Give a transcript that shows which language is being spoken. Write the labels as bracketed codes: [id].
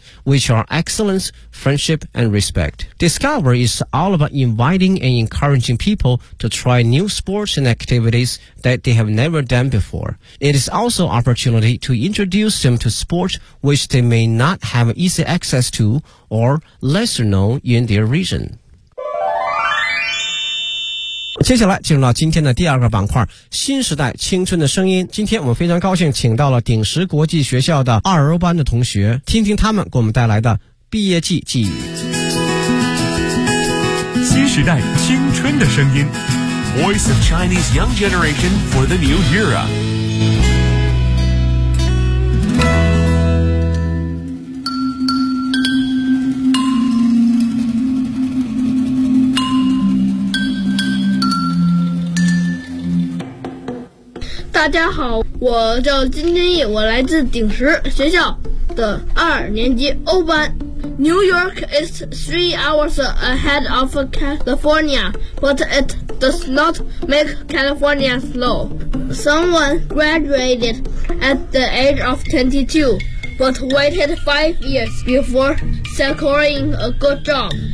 [en] Which are excellence, friendship, and respect. Discover is all about inviting and encouraging people to try new sports and activities that they have never done before. It is also an opportunity to introduce them to sports which they may not have easy access to or lesser known in their region. [zh] 接下来进入到今天的第二个板块，新时代青春的声音。今天我们非常高兴请到了鼎石国际学校的二欧班的同学，听听他们给我们带来的毕业季记忆。新时代青春的声音 [en] Voice of Chinese Young Generation for the New Era。 [zh] 大家好，我叫金天翼，我来自鼎石学校的二年级欧班。 [en] New York is 3 hours ahead of California, but it does not make California slow. Someone graduated at the age of 22, but waited 5 years before securing a good job.